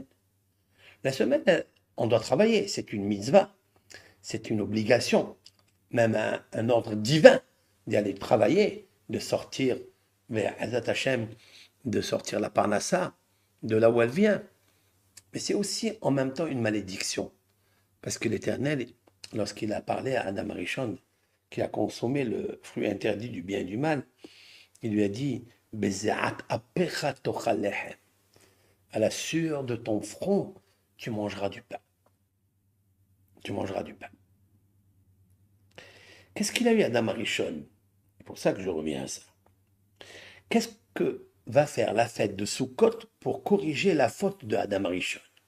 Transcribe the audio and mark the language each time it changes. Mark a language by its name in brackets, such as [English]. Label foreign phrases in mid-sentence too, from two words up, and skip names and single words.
[French] La semaine, on doit travailler, c'est une mitzvah, c'est une obligation, même un ordre divin d'y aller travailler, de sortir vers [Hebrew] עזרת השם, [French] de sortir la Parnassa, de là où elle vient. Mais c'est aussi en même temps une malédiction. Parce que l'Éternel, lorsqu'il a parlé à Adam Arishon, qui a consommé le fruit interdit du bien et du mal, il lui a dit [Hebrew] בזעת אפיך תאכל לחם. [French] À la sueur de ton front, tu mangeras du pain. Tu mangeras du pain. Qu'est-ce qu'il a eu Adam Arishon? C'est pour ça que je reviens à ça. Qu'est-ce que va faire la fête de Sukkot pour corriger la faute de Adam Arishon?